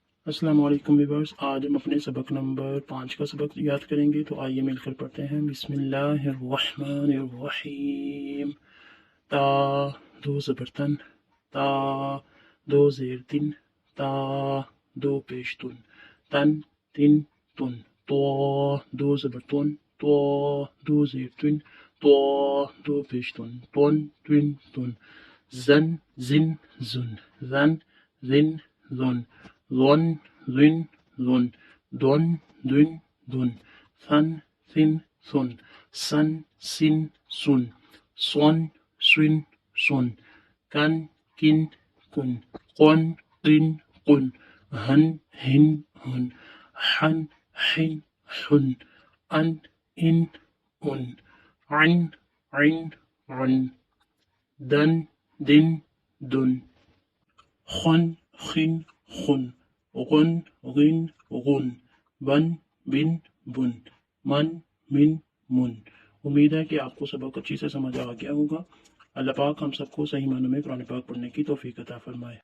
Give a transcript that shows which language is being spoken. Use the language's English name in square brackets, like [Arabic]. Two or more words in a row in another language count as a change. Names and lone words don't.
[Arabic] السلام علیکم [Urdu] ویورز، آج ہم اپنے سبق نمبر 5 کا سبق یاد کریں گے، تو آئیے مل کر پڑھتے ہیں۔ [Arabic] بسم اللہ الرحمن الرحیم۔ [Urdu] تا دو زبر تن، تا دو زیر تن، تا دو پیش تن، تن تن تن، تو دو زبر تن، تو دو زیر تن، تو دو پیش تن، تن تن تن، زن زن زن، زن زن زن، ظن ظن ظن، دن دن دن، ثن ثن ثن، سن سن سن، صن صن صن، کن کن کن، قن قن قن، هن هن هن، حن حن حن، ان ان ان، عن عن عن، دن دن دن، خن خن خن، غن غن غن، بن بن بن، من من من۔ امید ہے کہ آپ کو سبق اچھی سے سمجھ آ گیا ہوگا۔ اللہ پاک ہم سب کو صحیح معنوں میں قرآن پاک پڑھنے کی توفیق عطا فرمائے۔